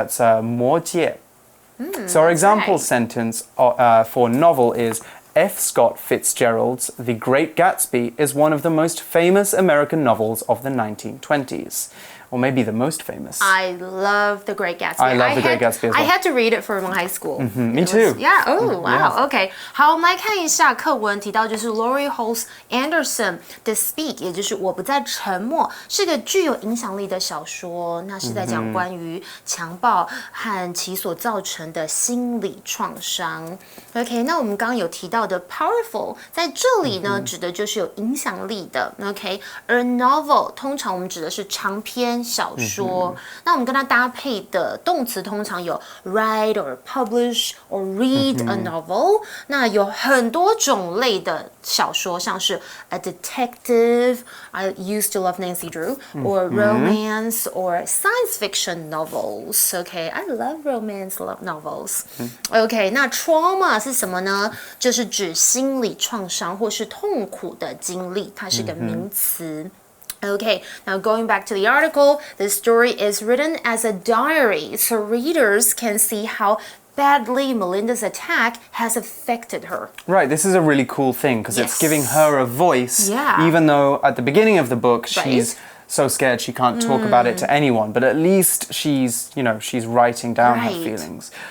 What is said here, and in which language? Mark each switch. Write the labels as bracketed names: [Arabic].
[English] That's 魔戒.So our example sentence for novel is, F. Scott Fitzgerald's The Great Gatsby is one of the most famous American novels of the 1920s. Or maybe the most famous. I love The Great Gatsby. I love The Great Gatsby as well. I had to read it for my high school. Me too. Yeah. Oh, wow. Okay. [Chinese] 好，我们来看一下课文提到，就是 Laurie Halse Anderson 的 Speak， 也就是我不再沉默，是个具有影响力的小说。那是在讲关于强暴和其所造成的心理创伤。 OK， 那我们刚刚有提到的 powerful， 在这里呢，指的就是有影响力的。 OK， 而 novel 通常我们指的是长篇小说，那我们跟它搭配的动词通常有 [English] write or publish or read a novel。 [Chinese] 那有很多种类的小说，像是 [English] a detective, I used to love Nancy Drew, or romance or science fiction novels. Okay, I love romance novels. [Chinese] Okay, 那 trauma 是什么呢？就是指心理创伤或是痛苦的经历，它是个名词。 [English] Okay, now going back to the article, the story is written as a diary, so readers can see how badly Melinda's attack has affected her. Right, this is a really cool thing because it's giving her a voice, Yeah. even though at the beginning of the book she's so scared she can't talk about it to anyone, but at least she's writing down her feelings.